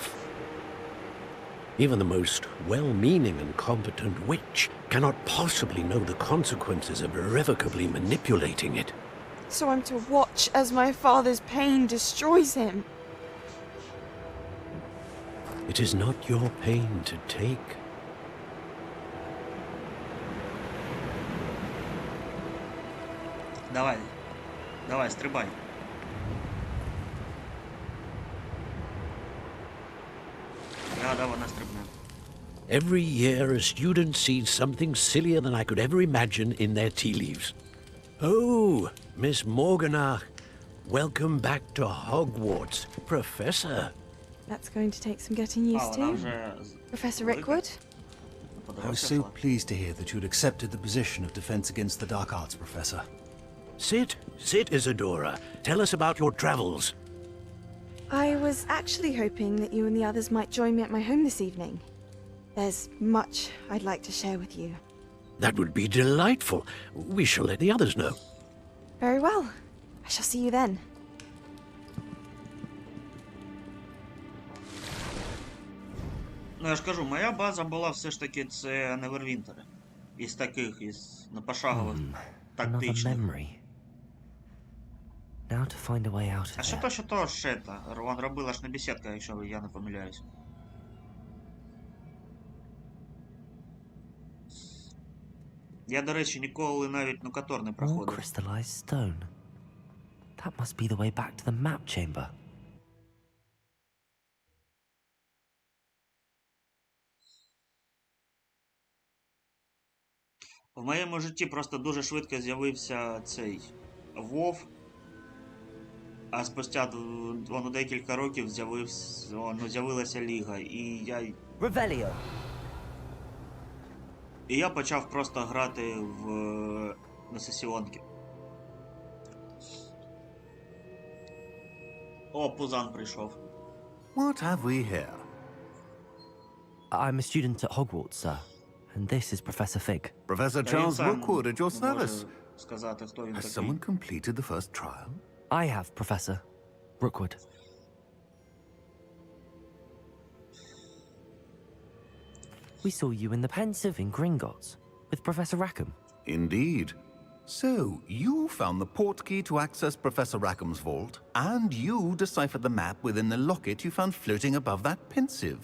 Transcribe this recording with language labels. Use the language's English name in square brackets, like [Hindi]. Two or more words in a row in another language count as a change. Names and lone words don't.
[English] Even the most well-meaning and competent witch cannot possibly know the consequences of irrevocably manipulating it. So I'm to watch as my father's pain destroys him. It is not your pain to take. [Ukrainian] Давай. Давай, стрибай. Да, вона стрибне. [English] Every year a student sees something sillier than I could ever imagine in their tea leaves. Oh, Miss Morganach, welcome back to Hogwarts, Professor. That's going to take some getting used [Ukrainian] вона [English] to. [Ukrainian] вже... [English] Professor Rickwood? I was so pleased to hear that you'd accepted the position of Defense Against the Dark Arts, Professor. Sit, Isadora. Tell us about your travels. I was actually hoping that you and the others might join me at my home this evening. There's much I'd like to share with you. That would be delightful. We shall let the others know. Very well. I shall see you then. [Ukrainian] Ну, я ж кажу, моя база була все ж таки це Невервінтери. Із таких, пошагових, [English] Another [Ukrainian] тактичних. [English] memory. Now to find a way out [Ukrainian] А [English] of [Ukrainian] що [English] here. [Ukrainian] то ще та? Вон робила ж не бесідка, якщо я не помиляюсь. Я, до речі, ніколи навіть Нукатор не [English] More [Ukrainian] проходив. [English] crystallized stone. That must be the way back to the map chamber. [Ukrainian] В моєму житті просто дуже швидко з'явився цей Вов, а спустя декілька років з'явилася Ліга, [English] Revelio. [Ukrainian] і я почав просто грати на сесіонки. О, Пузан прийшов. [English] What have we here? I'm a student at Hogwarts, sir. And this is Professor Fig. Professor [Ukrainian] Та він [English] Charles [Ukrainian] сам [English] Rookwood at your [Ukrainian] може [English] service. [Ukrainian] сказати, хто він [English] Has [Ukrainian] такий. [English] someone completed the first trial? I have, Professor. Rookwood. We saw you in the Pensive in Gringotts with Professor Rackham. Indeed. So, you found the portkey to access Professor Rackham's vault, and you deciphered the map within the locket you found floating above that pensive.